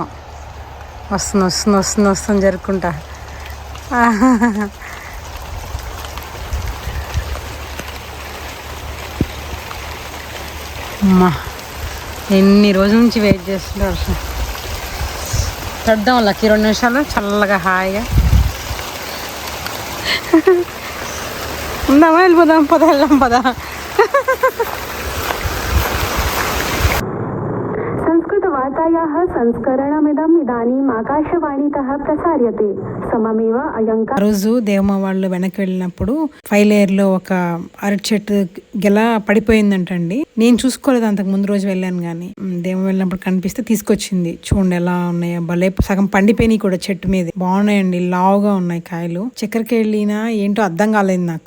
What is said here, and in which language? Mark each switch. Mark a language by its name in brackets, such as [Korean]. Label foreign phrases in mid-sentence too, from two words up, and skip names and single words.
[Telugu] వస్తుంది వస్తుంది వస్తుంది వస్తుంది జరుక్కుంటా. అమ్మా, ఎన్ని రోజుల నుంచి వెయిట్ చేస్తుంటే వర్షం. పెడదాం లక్కీ 2 నిమిషాలు చల్లగా హాయిగా ఉందామా? వెళ్ళిపోదాం, వెళ్దాం పదా. సంస్కృత [Sanskrit] वार्तायाः संस्करणमिदम् इदानीम् आकाशवाणीतः प्रसार्यते सममेव अयं [Telugu] ఆ రోజు దేవమ్మ వాళ్ళు వెనక్కి వెళ్ళినప్పుడు 5 లేయర్ లో ఒక అరటి చెట్టు గెల పడిపోయిందంటండి. నేను చూసుకోలేదు అంతకు ముందు రోజు వెళ్ళాను కానీ దేవమ్మ వెళ్ళినప్పుడు కనిపిస్తే తీసుకొచ్చింది. చూడండి ఎలా ఉన్నాయో, భలే సగం పండిపోయినాయి కూడా చెట్టు మీద. బాగున్నాయండి, లావుగా ఉన్నాయి కాయలు. చక్కెరకి వెళ్ళినా ఏంటో అర్థం కాలేదు నాకు.